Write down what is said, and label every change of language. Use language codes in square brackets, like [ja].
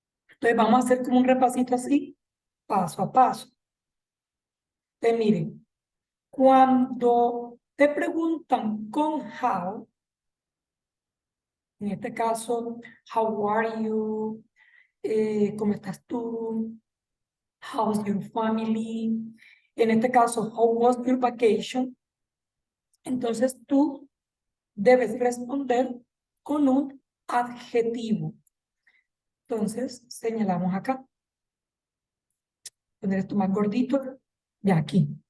[es] Entonces vamos a hacer como un repasito así, paso a paso. Entonces miren, cuando te preguntan con how, en este caso, [en] how are you, [es] ¿cómo estás tú? [en] How's your family? [es] En este caso, [en] how was your vacation? [es] Entonces tú debes responder con un adjetivo. Entonces señalamos acá. Poner esto más gordito, de aquí.